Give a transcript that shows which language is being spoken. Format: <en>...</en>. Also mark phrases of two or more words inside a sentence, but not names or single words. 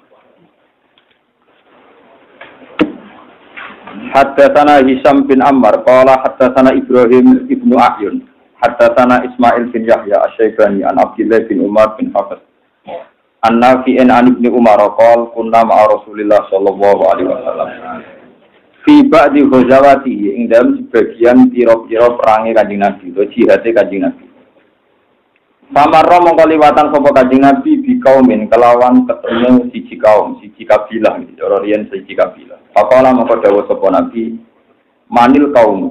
<ar>حدثنا هشام بن عمار قال حدثنا إبراهيم ابن أحيون حدثنا إسماعيل بن يحيى الشيباني عن عبد الله بن عمر بن حفص عن نافع عن ابن عمر قال كنا مع رسول الله صلى الله عليه وسلم في بعض غزوات</ar> <jv>ing dalam sebagian pira-pira perange Kanjeng Nabi</jv> <ar>atau jihad Kanjeng Nabi.</ar> <jv>Pamarra mongko liwatan sapa Kanjeng Nabi</jv> <ar>بقوم</ar> <jv>kelawan ketemu siji kaum, siji kabilah, cara riyen siji kabilah. Faqala mongko dawuh sapa Nabi,</jv> <ar>من القوم.</ar>